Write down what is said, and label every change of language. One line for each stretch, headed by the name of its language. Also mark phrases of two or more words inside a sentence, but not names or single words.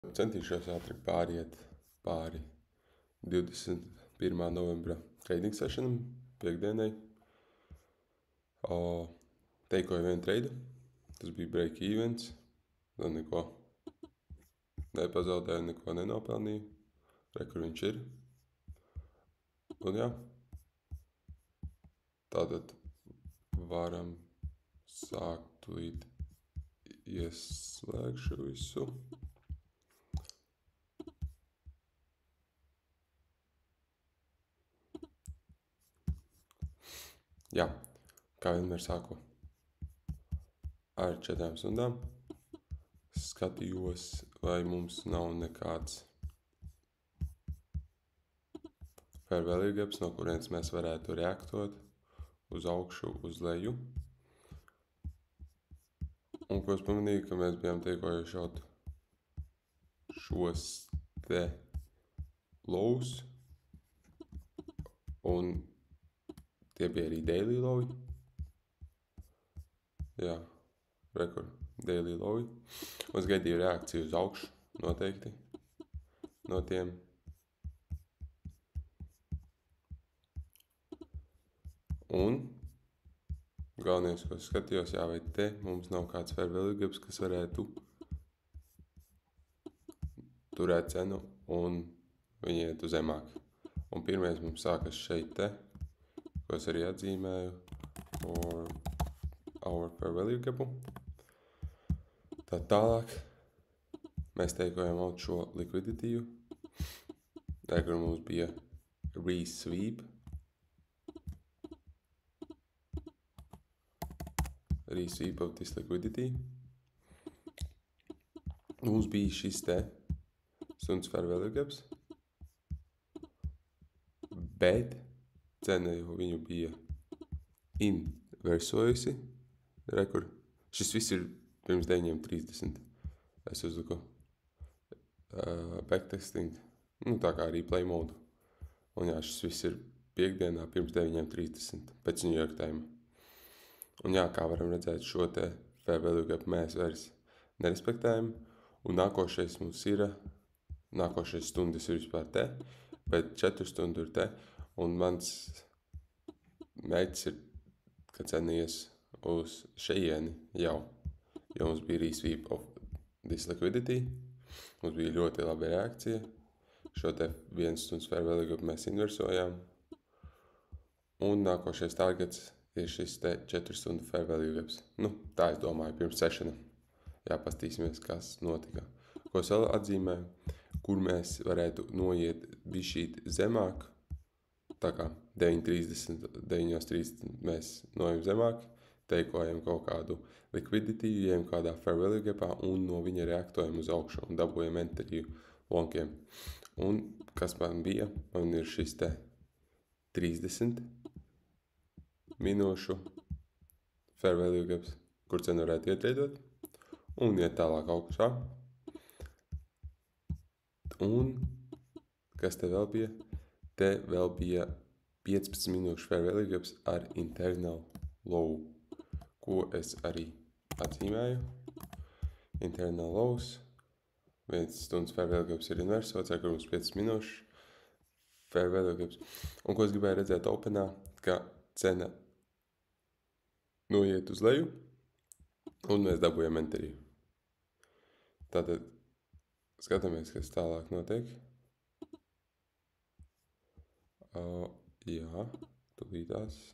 Latvian: Centīšos ātri pāriet pāri 21. novembra trading sessionam, piekdienai. Teikoju vienu trade, tas bija
English: break events,
Latvian: tad neko nepazaudēju, neko nenopelnīju. Re, kur viņš ir. Un jā, tātad varam sākt tūlīt ieslēgšu visu. Jā, kā vienmēr sāku ar 4 stundām. Skatījos, vai mums nav nekāds
English: fair value gaps,
Latvian: no kurienes mēs varētu reaktot uz augšu, uz leju. Un ko es pamanīju, ka mēs bijām teikojuši šaut šos te lows, un tie bija arī
English: daily low.
Latvian: Jā, rekur,
English: daily low.
Latvian: Es gaidīju reakciju uz augšu, noteikti, no tiem. Un galvenais, ko es skatījos, jā, vai te mums nav kāds
English: fair value gaps,
Latvian: kas varētu turēt cenu un viņi iet uz zemāk. Un pirmais mums sākas šeit te, ko es arī atzīmēju,
English: our fair value gapu.
Latvian: Tad tālāk mēs teikojam out šo likviditīvu, kur mums bija
English: resweep of this liquidity.
Latvian: Mums bija šis te stundas
English: fair value gaps,
Latvian: bet cena jau viņu bija inversojusi. Rekur, šis viss ir pirms 9:30. Es uzliku backtesting, tā kā
English: replay mode.
Latvian: Un jā, šis viss ir piekdienā pirms 9:30 pēc New York time. Un jā, kā varam redzēt, šo te
English: fair value gap
Latvian: mēs vairs nerespektējam. Un nākošais mums ir, nākošais stundas ir vispār te, bet 4 stundu ir te. Un mans mērķis ir, ka cena ies uz šeieni jau, jo mums bija
English: resweep of this liquidity.
Latvian: Mums bija ļoti laba reakcija. Šo te 1 stundas
English: fair value gap
Latvian: mēs inversojām. Un nākošais targets ir šis te 4 stundu
English: fair value gaps.
Latvian: Tā es domāju pirms sessiona. Jā, pastīsimies, kas notika. Ko es vēl atzīmēju, kur mēs varētu noiet bišķīt zemāk. Tā kā 9:30 mēs nojam zemāk, teikojam kaut kādu likviditīvu, ejam kādā
English: fair value gapā
Latvian: un no viņa reaktojam uz augšu un dabūjam enteriju lonkiem. Un kas man bija? Man ir šis te 30 minūšu
English: fair value gaps,
Latvian: kur cenu varētu ietraidot un iet tālāk augšā. Un kas te vēl bija? Te vēl bija 15 minūšu
English: fair value gaps
Latvian: ar
English: internal low,
Latvian: ko es arī atzīmēju.
English: Internal lows,
Latvian: 1 stundas
English: fair value gaps
Latvian: ir inversots, ar kur mums 5 minūšu
English: fair value gaps.
Latvian: Un ko es gribēju redzēt openā, ka cena noiet uz leju un mēs dabūjam enteriju. Tātad skatāmies, kas tālāk notiek. Jā, tūlītās.